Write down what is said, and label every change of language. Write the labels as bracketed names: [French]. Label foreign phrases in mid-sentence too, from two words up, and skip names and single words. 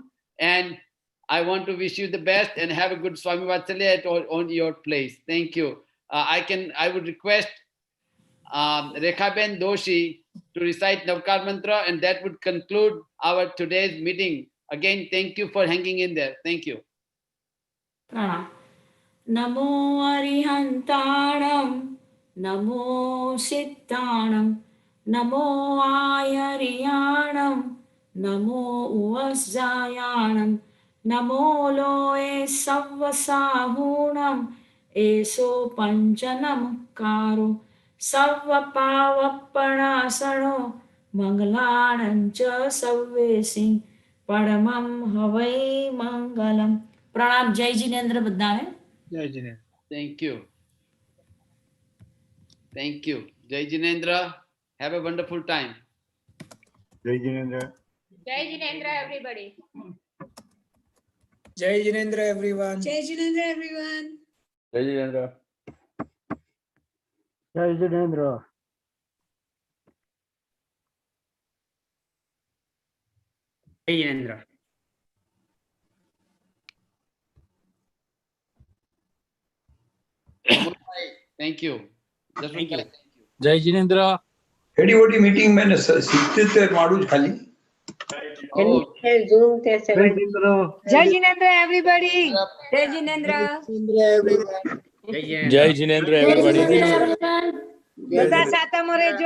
[English] And I want to wish you the best and have a good Swami Vatsalya on your place. Thank you. I would request Rekha Ben Doshi to recite Navkar Mantra, and that would conclude our today's meeting. Again, thank you for hanging in there. Thank you. [Gujarati] પ્રણામ. [Prakrit languages] નમો અરિહંતાણમ, નમો સિદ્ધાણમ, નમો આયરિયાણમ, નમો ઉવસ્જાયાણમ, નમો લોએ સવ્વસાહૂણમ, એસો પંચનમકારો સર્વપાવપણાસણો મંગલાણં ચ સવ્વેસિંહ પરમં હવૈ મંગલમ. [Gujarati] પ્રણામ. જય જિનેન્દ્ર બધાને. જય જીનેન્દ્ર. [English] Thank you. Thank you. [Gujarati] જય જિનેન્દ્ર. [English] Have a wonderful time. [Gujarati] જય જિનેન્દ્ર. જય જિનેન્દ્ર everybody. જય જિનેન્દ્ર everyone. જય જિનેન્દ્ર everyone. જય જિનેન્દ્ર. જય જિનેન્દ્ર. જય જીનેન્દ્ર. [English] Thank you. Thank you. [Gujarati] જય જિનેન્દ્ર. એડીઓડી મીટિંગ મેં 77 મારું જ ખાલી. [English] Oh. [Gujarati] જય જિનેન્દ્ર everybody. જય જિનેન્દ્ર. જય જિનેન્દ્ર એવરીબોડી. બધા સાથમાં રહેજો.